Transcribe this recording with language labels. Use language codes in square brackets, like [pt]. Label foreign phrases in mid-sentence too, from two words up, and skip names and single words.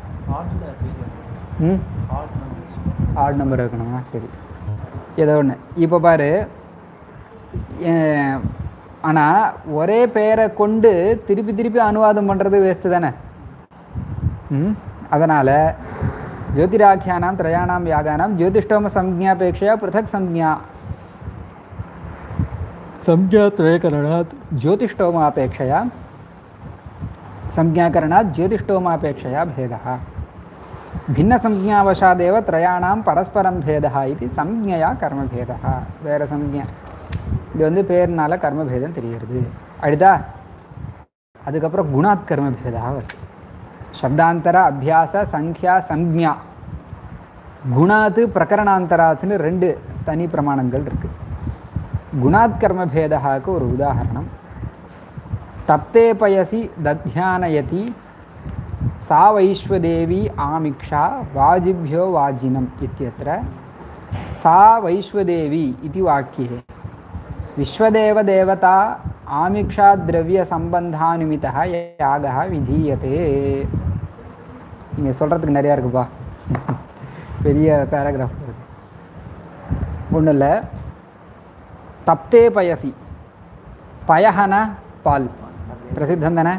[en] odd number [ta] வைக்கணுமா? சரி, ஏதோ ஒன்று. இப்போ பாரு, ஆனால் ஒரே பேரை கொண்டு திருப்பி திருப்பி அனுவாதம் பண்ணுறது வேஸ்ட்டு தானே. [sa] அதனால் ஜோதிராख्यानां त्रयाणां यागानां ज्योतिष्टोम संज्ञापेक्षया पृथक संज्ञात्रयकरणात् ज्योतिष्टोमापेक्षया संज्ञाकरणात् ज्योतिष्टोमापेक्षया भेदः. भिन्नसंज्ञावशादेव त्रयाणां परस्परं भेदः इति संज्ञया कर्मभेदः. [ta] வேறு சம்ஞா, இது வந்து பேர்னால கர்மபேதம் தெரிகிறது. அடுத்தா அதுக்கப்புறம் [sa] गुणात् कर्मभेदः [ta] வருது. [sa] शब्दान्तर अभ्यास संख्या संज्ञा गुणात् [ta] பிரகரணாந்தராத்துன்னு 2 தனி பிரமாணங்கள் இருக்குது. குணாத் கர்மபேதாக்கு ஒரு உதாரணம், [sa] तप्ते पयसि दध्यानयति सा वैश्वदेवी आमिक्षा वाजिभ्यो वाजिनम् इत्यत्र सा वैश्वदेवी इति वाक्ये विश्वदेव देवता आमिक्षा द्रव्य सम्बन्धानुमितः यागः विधीयते. [ta] இங்கே சொல்கிறதுக்கு நிறையா இருக்குப்பா, பெரிய பேராகிராஃப் வருது. ஒன்றும் இல்லை, [sa] तप्ते पयसि, [ta] பயஹன பால் பிரசித்தம் தானே.